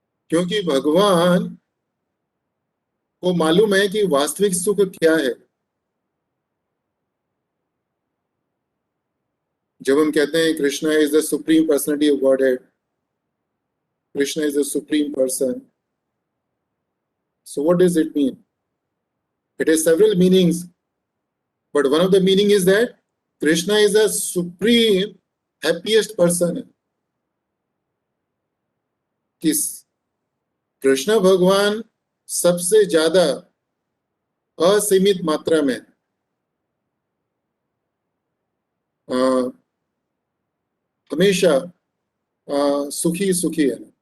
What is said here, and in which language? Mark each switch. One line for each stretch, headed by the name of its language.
Hindi: क्योंकि भगवान को मालूम है कि वास्तविक सुख क्या है। जब हम कहते हैं
English: Krishna is the supreme personality of godhead, Krishna is the supreme person, so what does it mean? It has several meanings, but one of the meaning is that Krishna is the supreme happiest person.
Hindi: किस कृष्ण भगवान सबसे ज्यादा असीमित मात्रा में हमेशा सुखी सुखी है।